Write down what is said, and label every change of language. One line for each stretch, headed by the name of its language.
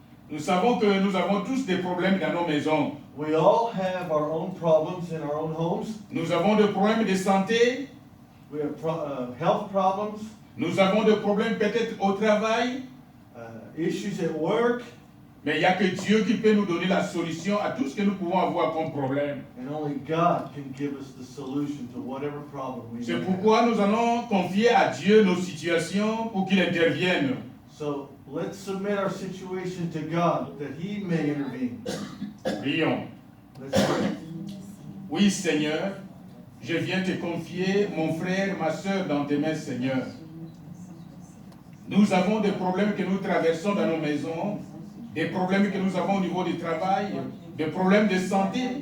French: Nous savons que nous avons tous des problèmes dans nos maisons.
English: We all have our own problems in our own homes.
French: Nous avons des problèmes de santé.
English: We have health problems.
French: Nous avons des problèmes peut-être au travail.
English: Issues at work.
French: Mais il n'y a que Dieu qui peut nous donner la solution à tout ce que nous pouvons avoir comme problème.
English: And only God can give us the solution to whatever problem we
French: C'est
English: have.
French: pourquoi nous allons confier à Dieu nos situations pour qu'il intervienne.
English: So let's submit our situation to God that He may intervene.
French: Prions.
English: Let's pray.
French: Oui, Seigneur, je viens te confier mon frère, ma soeur dans tes mains, Seigneur. Nous avons des problèmes que nous traversons dans nos maisons, des problèmes que nous avons au niveau du travail, des problèmes de santé.